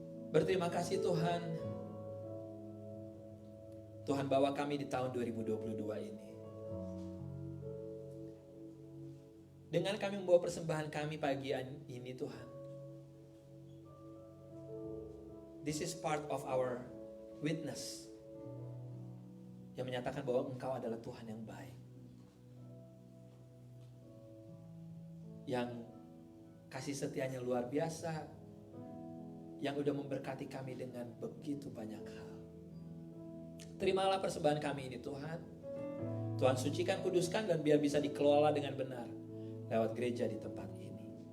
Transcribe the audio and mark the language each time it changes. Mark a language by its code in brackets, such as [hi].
[id] Berterima kasih Tuhan. Tuhan bawa kami di tahun 2022 ini. Dengan kami membawa persembahan kami pagi ini Tuhan. [en] This is part of our witness. [id] Yang menyatakan bahwa Engkau adalah Tuhan yang baik. Yang kasih setianya luar biasa. Yang udah memberkati kami dengan begitu banyak hal. Terimalah persembahan kami ini Tuhan. Tuhan sucikan, kuduskan dan biar bisa dikelola dengan benar lewat gereja di tempat ini.